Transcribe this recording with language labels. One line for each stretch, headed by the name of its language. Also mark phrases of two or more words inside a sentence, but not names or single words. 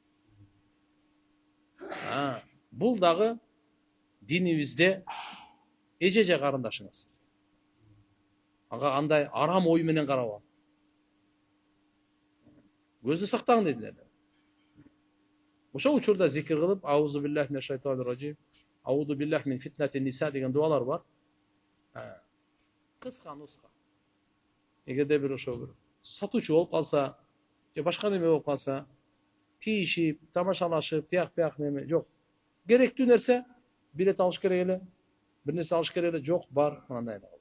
Kyrgyz: Бул дагы динибизде эже же карындашыңыз. Ага андай арам ой менен карабаган. Көздү сактагын дедилер. Ошол учурда зикир кылып,
Arabic: أعوذ بالله من الشيطان الرجيم، أعوذ بالله من فتنة النساء
Kyrgyz: деген дуалар бар. Кыска нуска. Эгерде бир ошо бир сатуучу болуп калса, же башка неме болуп калса, тийишип, тамашалашып, тияк неме жок. Керектүү нерсе билет алыш керек эле. Бир нерсе алыш керек эле, жок, бар, мындай.